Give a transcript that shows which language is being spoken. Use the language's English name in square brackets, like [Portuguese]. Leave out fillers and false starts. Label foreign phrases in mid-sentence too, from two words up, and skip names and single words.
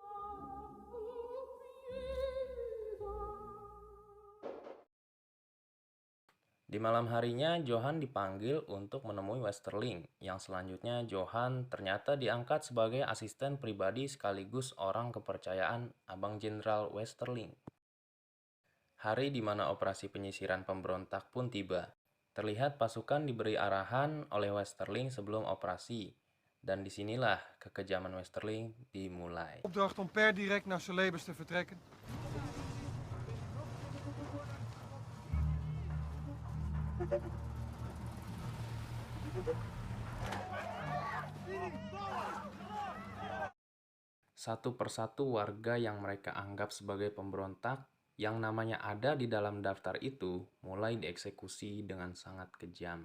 [Indonesian] Di malam harinya, Johan dipanggil untuk menemui Westerling, yang selanjutnya Johan ternyata diangkat sebagai asisten pribadi sekaligus orang kepercayaan Abang Jenderal Westerling. Hari di mana operasi penyisiran pemberontak pun tiba. Terlihat pasukan diberi arahan oleh Westerling sebelum operasi, dan disinilah kekejaman Westerling dimulai. [Dutch] Opdracht om per direct naar Celebes te vertrekken. [Indonesian] Satu persatu warga yang mereka anggap sebagai pemberontak yang namanya ada di dalam daftar itu mulai dieksekusi dengan sangat kejam.